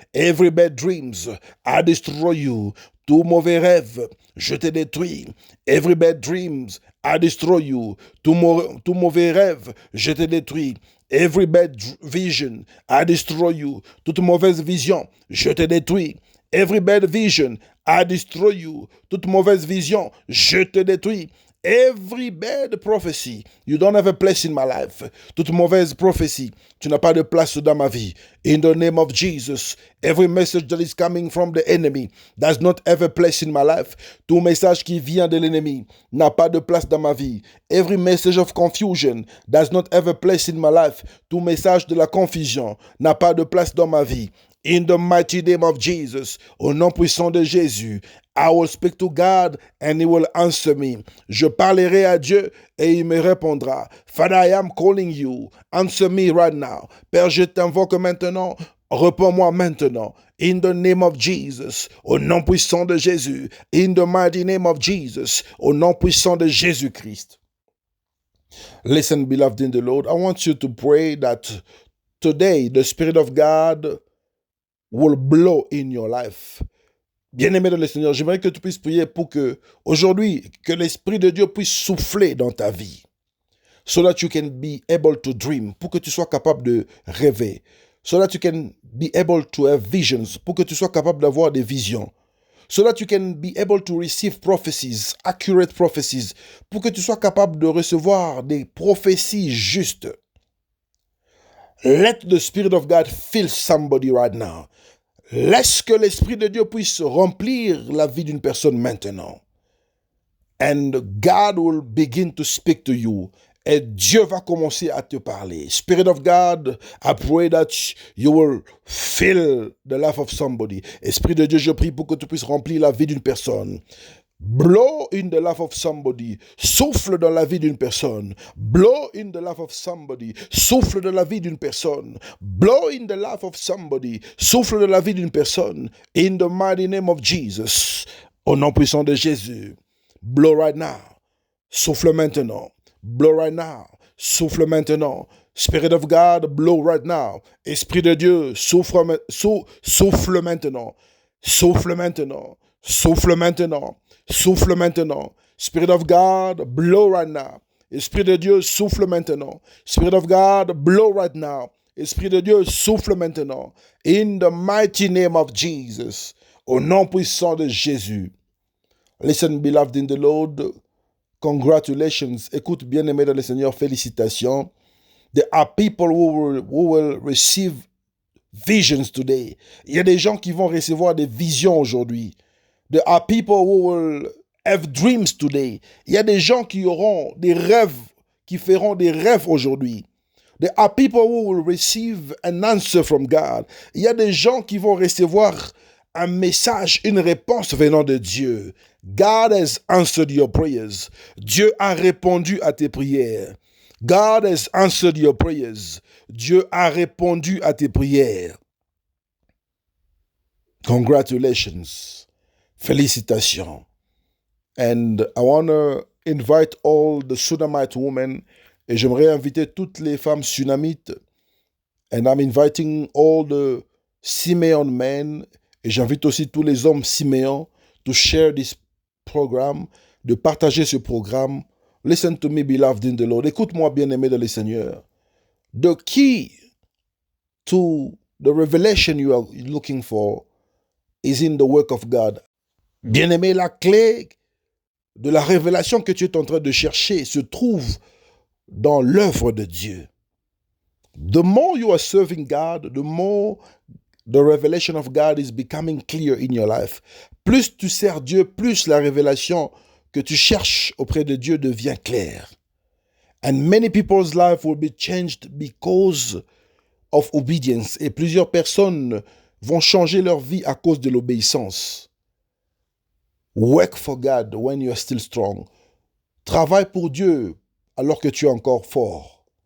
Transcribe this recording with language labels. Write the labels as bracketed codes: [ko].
[en] Every bad dreams, I destroy you. [fr] Tout mauvais rêve, je te détruis. [en] Every bad dreams, I destroy you. [fr] Tout mauvais rêve, je te détruis. [en] Every bad vision, I destroy you. [fr] Toute mauvaise vision, je te détruis. [en] Every bad vision, I destroy you. [fr] Toute mauvaise vision, je te détruis. [en] Every bad prophecy, you don't have a place in my life. [fr] Toute mauvaise prophétie, tu n'as pas de place dans ma vie. [en] In the name of Jesus, every message that is coming from the enemy does not have a place in my life. [fr] Tout message qui vient de l'ennemi n'a pas de place dans ma vie. [en] Every message of confusion does not have a place in my life. [fr] Tout message de la confusion n'a pas de place dans ma vie. [en] In the mighty name of Jesus, [fr] au nom puissant de Jésus, [en] I will speak to God and He will answer me. [fr] Je parlerai à Dieu et il me répondra. [en] Father, I am calling you. Answer me right now. [fr] Père, je t'invoque maintenant. Réponds-moi maintenant. [en] In the name of Jesus, [fr] au nom puissant de Jésus. [en] In the mighty name of Jesus, [fr] au nom puissant de Jésus-Christ. [en] Listen, beloved in the Lord, I want you to pray that today the Spirit of God will blow in your life. [fr] Bien-aimé dans le Seigneur, j'aimerais que tu puisses prier pour que, aujourd'hui, que l'Esprit de Dieu puisse souffler dans ta vie. [en] So that you can be able to dream. [fr] Pour que tu sois capable de rêver. [en] So that you can be able to have visions. [fr] Pour que tu sois capable d'avoir des visions. [en] So that you can be able to receive prophecies, accurate prophecies. [fr] Pour que tu sois capable de recevoir des prophéties justes. [en] Let the Spirit of God fill somebody right now. [fr] Laisse que l'Esprit de Dieu puisse remplir la vie d'une personne maintenant. [en] And God will begin to speak to you. [fr] Et Dieu va commencer à te parler. [en] Spirit of God, I pray that you will fill the life of somebody. [fr] Esprit de Dieu, je prie pour que tu puisses remplir la vie d'une personne. [en] Blow in the life of somebody. [fr] Souffle dans la vie d'une personne. [en] Blow in the life of somebody. [fr] Souffle dans la vie d'une personne. [en] Blow in the life of somebody. [fr] Souffle dans la vie d'une personne. [en] In the mighty name of Jesus. [fr] Au nom puissant de Jésus. [en] Blow right now. [fr] Souffle maintenant. [en] Blow right now. [fr] Souffle maintenant. [en] Spirit of God, blow right now. [fr] Esprit de Dieu, souffle maintenant. Souffle maintenant. Souffle maintenant. Souffle maintenant. [en] Spirit of God, blow right now. [fr] Esprit de Dieu, souffle maintenant. [en] Spirit of God, blow right now. [fr] Esprit de Dieu, souffle maintenant. [en] In the mighty name of Jesus. [fr] Au nom puissant de Jésus. [en] Listen, beloved in the Lord. Congratulations. [fr] Écoute, bien-aimé dans le Seigneur, félicitations. [en] There are people who will receive visions today. [fr] Il y a des gens qui vont recevoir des visions aujourd'hui. [en] There are people who will have dreams today. [fr] Il y a des gens qui auront des rêves, qui feront des rêves aujourd'hui. [en] There are people who will receive an answer from God. [fr] Il y a des gens qui vont recevoir un message, une réponse venant de Dieu. [en] God has answered your prayers. [fr] Dieu a répondu à tes prières. [en] God has answered your prayers. [fr] Dieu a répondu à tes prières. [en] Congratulations. [fr] Félicitations. [en] And I want to invite all the Sunamite women, [fr] et j'aimerais inviter toutes les femmes sunamites, [en] and I'm inviting all the Simeon men, [fr] et j'invite aussi tous les hommes Simeon [en] to share this program, [fr] de partager ce programme. [en] Listen to me, beloved in the Lord. [fr] Écoute-moi, bien-aimé dans le Seigneur. [en] The key to the revelation you are looking for is in the work of God. [fr] Bien-aimé, la clé de la révélation que tu es en train de chercher se trouve dans l'œuvre de Dieu. [en] The more you are serving God, the more the revelation of God is becoming clear in your life. [fr] Plus tu sers Dieu, plus la révélation que tu cherches auprès de Dieu devient claire. [en] And many people's life will be changed because of obedience. [fr] Et plusieurs personnes vont changer leur vie à cause de l'obéissance. [en] Work for God when you are still strong. [fr] Travaille pour Dieu alors que tu es encore fort.